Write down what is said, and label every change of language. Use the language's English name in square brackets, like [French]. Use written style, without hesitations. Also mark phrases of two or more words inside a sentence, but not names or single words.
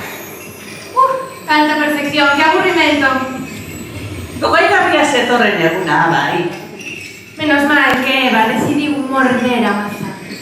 [Spanish] Tanta perfección, qué aburrimiento. [Basque] Gogaigarria zetorren eguna, bai. [Spanish] Menos mal que Eva decidió morder a manzana.